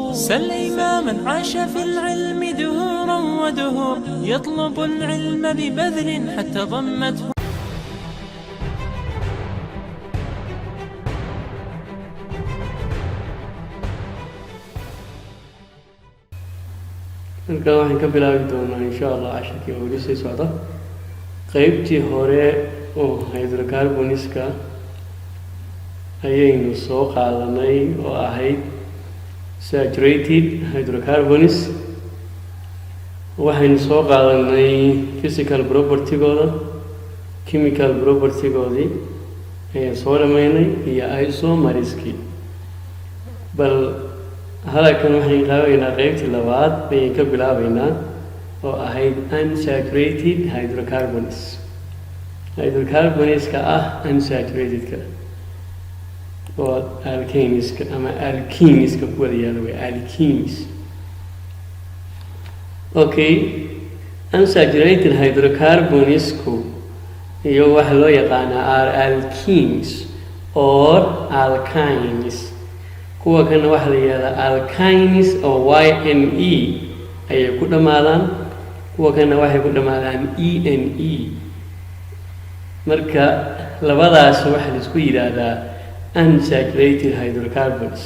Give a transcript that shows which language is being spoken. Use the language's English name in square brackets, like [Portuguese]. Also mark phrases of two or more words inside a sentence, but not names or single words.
[Arabic] سل إماما عاش في العلم دهورا ودهور يطلب العلم ببذل حتى ضمته. [Somali] halkan waxaan ka bilaabi doonaa [Arabic] إن شاء الله [Somali] casharkii ugu sii socda qaybtii hore oo hydrocarbonska ayaynu soo qaadanay oo ahayd [English] saturated hydrocarbons. [Somali] waxaynu soo qaadanay physical property-gooda, chemical property-goodii ayaan soo dhamaynay iyo isomeriskii. bal halkan waxaan qaabeynaa qaybtii labaad ayaan ka bilaabeynaa oo ahayd [English] unsaturated hydrocarbons. [Somali] hydrocarbonska unsaturatedka oo alkaneska ama alkeneska ku wada yaala way alkenes. okay, unsaturated hydrocarbonsku iyo waxa loo yaqaanaa [English] are alkenes or alkanes. [Somali] kuwa kana waxa la yiraahdaa alkanes oo yne ayay ku dhamaadaan, kuwa kana waxay ku dhamaadaan ene. marka labadaas waxa la isku yiraahdaa [English] unsaturated hydrocarbons.